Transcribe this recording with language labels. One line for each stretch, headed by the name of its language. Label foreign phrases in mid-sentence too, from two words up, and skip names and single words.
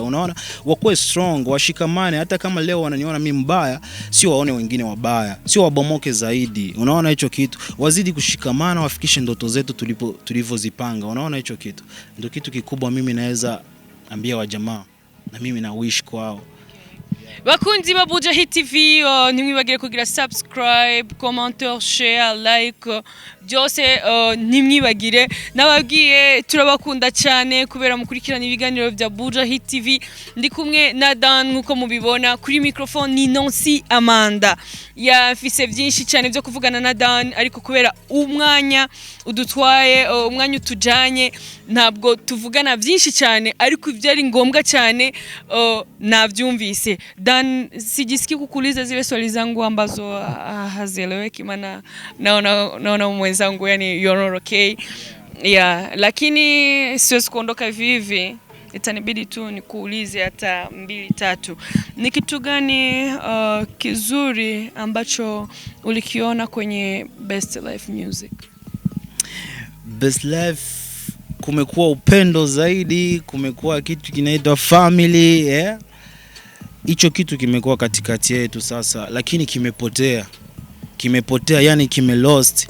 Swahili: Unaona, wakuwe strong, washikamane. Hata kama leo wananiona mimi mbaya, sio waone wengine wabaya, sio wabomoke zaidi. Unaona hicho kitu? Wazidi kushikamana, wafikishe ndoto zetu tulivyozipanga. Unaona hicho kitu? Ndio kitu kikubwa mimi naweza ambia wa jamaa, na mimi na wish kwao.
Rundi: Bakunzi ba Buja Hit TV, nimwibagire kugira subscribe, commenter,
English: share, like,
Rundi: byose nimwibagire. Nababwiye turabakunda cyane kubera mukurikirana ibiganiro bya Buja Hit TV. Ndi kumwe na Dany nkuko mubibona, kuri microphone ni Nancy Amanda. Yafise byinshi cyane byo kuvugana na Dany, ariko kubera umwanya udutwaye, umwanya utujanye, ntabwo tuvugana byinshi cyane, ariko ibyari ngombwa cyane navyumvise.
Swahili: Dany, sijisiki kukuuliza zile swali zangu ambazo hazieleweki, maana naona mwenzangu yani
English: you're not okay.
Swahili: Lakini siwezi kuondoka hivi. Itanibidi tu nikuulize hata 2-3. Ni kitu gani kizuri ambacho ulikiona kwenye Best Life Music? Best Life kumekuwa upendo zaidi, kumekuwa kitu kinaitwa family hicho kitu kimekuwa katikati yetu sasa, lakini kimepotea yani kimelost.